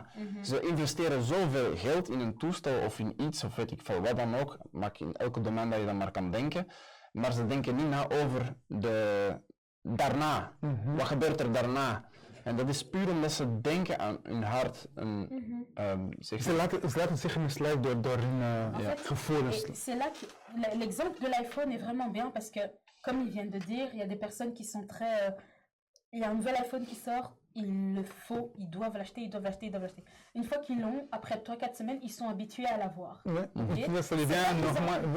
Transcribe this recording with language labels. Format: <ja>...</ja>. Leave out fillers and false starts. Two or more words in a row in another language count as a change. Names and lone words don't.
<nl>Ze investeren zoveel geld in een toestel of in iets, of weet ik veel wat dan ook, maak in elke domein dat je dan maar kan denken, maar ze denken niet na over daarna. Wat gebeurt er daarna? En dat is puur omdat ze denken aan hun hart. Ze laten zich misleiden door hun gevoelens.</nl> <fr>C'est là que l'exemple de l'iPhone est vraiment bien parce que, comme il vient de dire, il y a des personnes qui sont très... il y a un nouvel iPhone qui sort, il le faut, ils doivent l'acheter, ils doivent l'acheter. Une fois qu'ils l'ont, après 3-4 semaines, ils sont habitués à l'avoir. Okay? Ça devient normal.</fr>